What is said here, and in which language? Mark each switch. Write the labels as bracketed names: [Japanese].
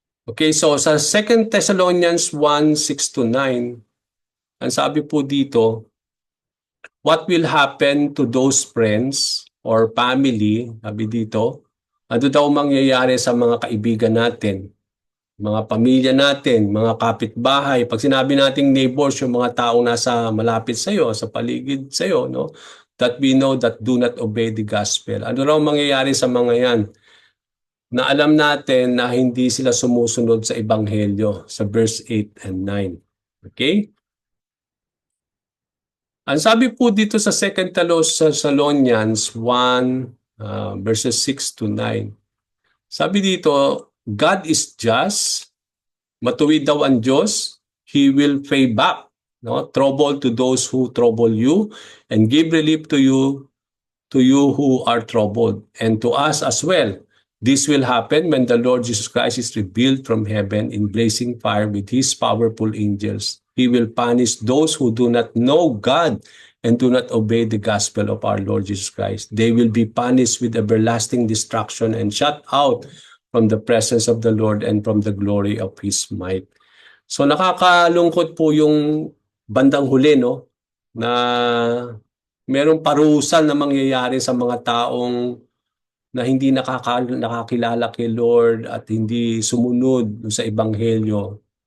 [Filipino] Okay, so sa 2 Thessalonians 1:6-9, ang sabi po dito, [English] what will happen to those friends or family, [Filipino] sabi dito, ano daw mangyayari sa mga kaibigan natin, mga pamilya natin, mga kapitbahay. Pag sinabi nating neighbors, yung mga taong nasa malapit sa iyo, sa paligid sa iyo, no? [English] That we know that do not obey the gospel. [Filipino] Ano raw mangyayari sa mga yan? Na alam natin na hindi sila sumusunod sa Ebanghelyo sa verse 8 and 9. Okay? Ang sabi po dito sa 2 Thessalonians 1 verses 6-9. Sabi dito, [English] God is just, [Filipino] matuwid daw ang Diyos, [English] He will pay back, no, trouble to those who trouble you and give relief to you who are troubled, and to us as well. This will happen when the Lord Jesus Christ is revealed from heaven in blazing fire with His powerful angels. He will punish those who do not know God and do not obey the gospel of our Lord Jesus Christ. They will be punished with everlasting destruction and shut out from the presence of the Lord and from the glory of His might. [Filipino] So nakakalungkot po yung bandang huli, no? na merong parusa na mangyayari sa mga taong na hindi nakakilala kay Lord at hindi sumunod sa Ebanghelyo.